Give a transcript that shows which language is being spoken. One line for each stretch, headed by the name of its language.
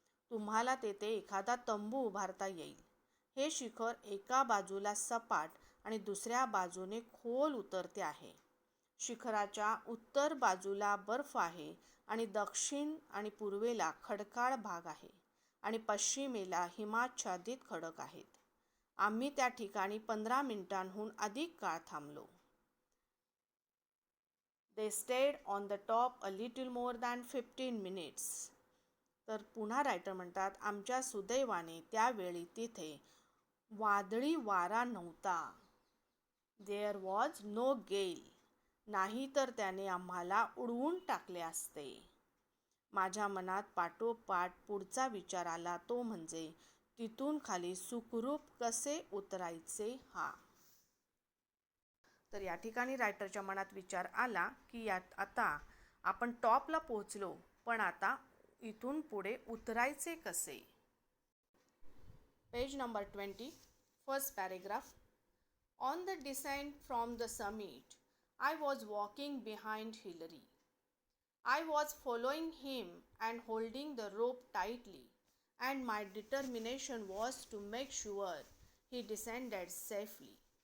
Marathi: तुम्हाला तेथे एखादा तंबू उभारता येईल. हे शिखर एका बाजूला सपाट आणि दुसऱ्या बाजूने खोल उतरते आहे. शिखराच्या उत्तर बाजूला बर्फ आहे आणि दक्षिण आणि पूर्वेला खडकाळ भाग आहे आणि पश्चिमेला हिमाच्छादित खडक आहेत. आम्ही त्या ठिकाणी 15 मिनिटांहून अधिक काळ थांबलो.
English: They stayed on the top a little more than 15 minutes.
Marathi: तर पुन्हा रायटर म्हणतात, आमच्या सुदैवाने त्यावेळी तिथे वादळी वारा नव्हता.
English: There was no gale.
Marathi: नाही तर त्याने आम्हाला उडवून टाकले असते. माझ्या मनात पाठोपाठ पुढचा विचार आला, तो म्हणजे तिथून खाली सुखरूप कसे उतरायचे हा. तर या ठिकाणी रायटरच्या मनात विचार आला की यात आता आपण टॉपला पोहोचलो, पण आता इथून पुढे उतरायचे कसे.
English: Page number 20, first paragraph. On the descent from the summit, I was walking behind Hillary. I was following him and holding the rope tightly, and my determination was to make sure he descended safely.